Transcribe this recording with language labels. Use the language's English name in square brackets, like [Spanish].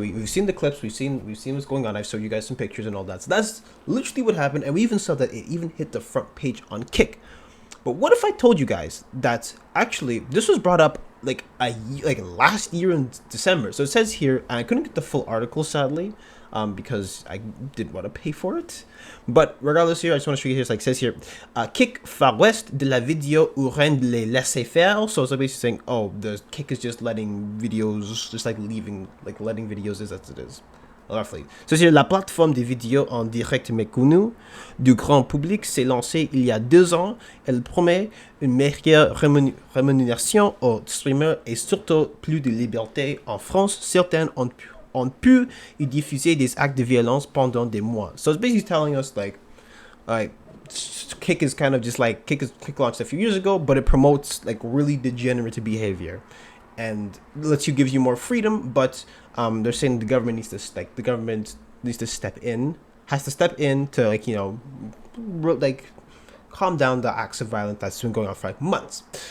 [English] We've seen the clips, we've seen what's going on. I've showed you guys some pictures and all that. So that's literally what happened, and we even saw that it even hit the front page on Kick. But what if I told you guys that actually this was brought up like last year in December? So it says here, and I couldn't get the full article sadly, because I didn't want to pay for it. But regardless here, I just want to show you here. It's like it says here, Kick Far West [French] de la vidéo où rien de les laisser faire. [English] So it's basically saying, oh, the Kick is just letting videos, just like letting videos as it is. Roughly. [French] So c'est la plateforme des vidéos en direct méconnue du grand public s'est lancée il y a 2 ans. Elle promet une meilleure rémunération aux streamers et surtout plus de liberté. En France, certains ont pu y diffuser des actes de violence pendant des mois. [English] So it's basically telling us like Kick is kind of just like Kick launched a few years ago, but it promotes like really degenerate behavior and gives you more freedom, but they're saying the government needs to step in to like, you know, like calm down the acts of violence that's been going on for like months.